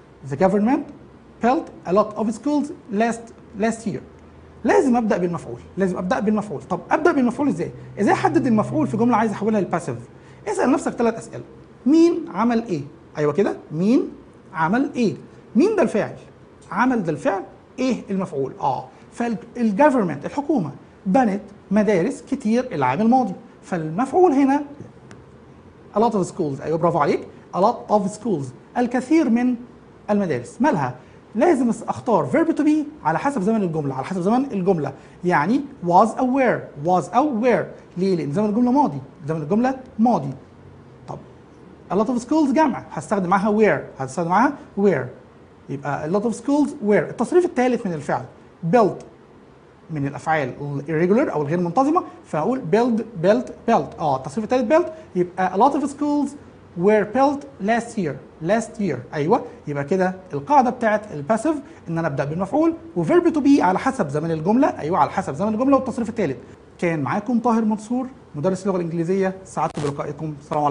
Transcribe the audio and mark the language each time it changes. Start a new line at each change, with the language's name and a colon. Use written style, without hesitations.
English: The government built a lot of schools last year.
Arabic: لازم ابدا بالمفعول. طب ابدا بالمفعول ازاي احدد المفعول في جمله عايز احولها للباسيف؟ اسال نفسك 3 اسئله. مين عمل ايه؟ ايوه كده، مين عمل ايه؟ مين ده الفاعل، عمل ده الفعل، ايه المفعول؟ فالجفرمنت الحكومه بنت مدارس كتير العام الماضي، فالمفعول هنا a lot of schools. ايوه برافو عليك، a lot of schools الكثير من المدارس. مالها؟ لازم اختار verb to be على حسب زمن الجمله.
English: يعني was aware.
Arabic: ليه؟ لان زمن الجمله ماضي. طب a lot of schools جمع، هستخدم معاها where.
English: يبقى a lot of schools were.
Arabic: التصريف الثالث من الفعل built من الافعال irregular او الغير منتظمه، فاقول built. التصريف الثالث built.
English: يبقى a lot of schools were built last year.
Arabic: ايوه، يبقى كده القاعده بتاعت الباسيف ان انا ابدا بالمفعول وفيرب تو بي على حسب زمن الجمله والتصريف الثالث. كان معاكم طاهر منصور مدرس اللغه الانجليزيه، سعدت بلقائكم. السلام عليكم.